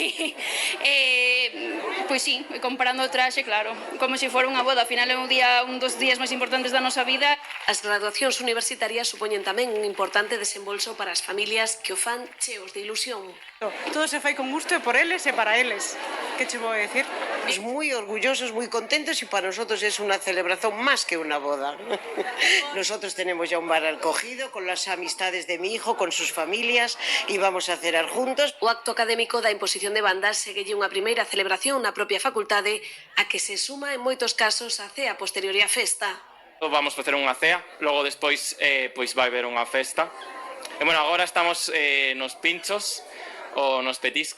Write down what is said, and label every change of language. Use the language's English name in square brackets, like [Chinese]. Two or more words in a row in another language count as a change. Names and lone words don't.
[Galician] Pois sí, comprando o traxe, claro, como se fora unha boda. Ao final é un dos días máis importantes da nosa vida. As graduacións universitarias supoñen tamén un importante desembolso para as familias que o fan cheos de ilusión. Todo se fai con gusto e por eles e para eles. Que che vou decir? [Spanish] Muy orgullosos, muy contentos y para nosotros es una celebración más que una boda. Nosotros tenemos ya un bar acogido con las amistades de mi hijo, con sus familias y vamos a cenar juntos. [Galician] O acto académico da imposición de bandas seguelle unha primeira celebración na propia facultade a que se suma en moitos casos a cea posterior á festa. Vamos facer unha cea, logo despois vai haber unha festa. E agora estamos nos pinchos ou nos petiscos.